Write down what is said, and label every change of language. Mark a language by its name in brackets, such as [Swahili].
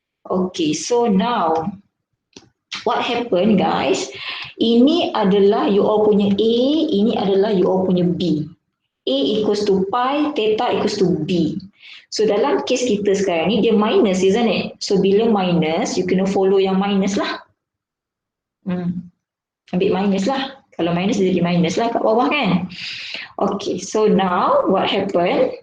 [English] Okay, so now what happened guys? [Malay] Ini adalah [English] you all [Malay] punya A, ini adalah you all punya B. [English] A equals to pi, theta equals to B. [Malay] So dalam case kita sekarang ni dia minus, [English] isn't it? [Malay] So bila minus, you kena follow yang minus lah. Ambil minus lah. Kalau minus dia jadi minus lah kat bawah kan. [English] Okay, so now what happened?